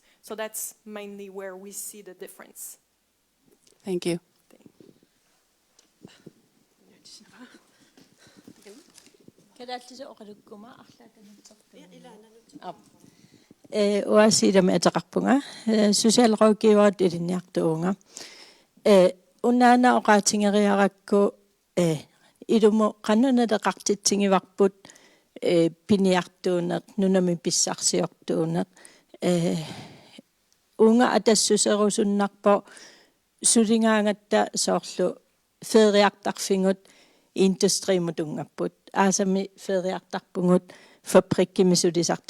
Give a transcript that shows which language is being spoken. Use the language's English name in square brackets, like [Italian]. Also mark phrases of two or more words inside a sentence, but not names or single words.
[English] So that's mainly where we see the difference. Thank you. [Kalaallisut] Oasida me ataqarpunga [Danish] social rådgiver [Kalaallisut] ilinniartuunga unnaana oqaatingeriarakku ilumo qanunalaqartitsingivarput piniartuuneq nunami pissarsiortuuneq unga atassuserusunnarpo sulingaangatta soorlu feriartarfingut industrimutungapput aasami feriartarpungut fabrikkimisulisartu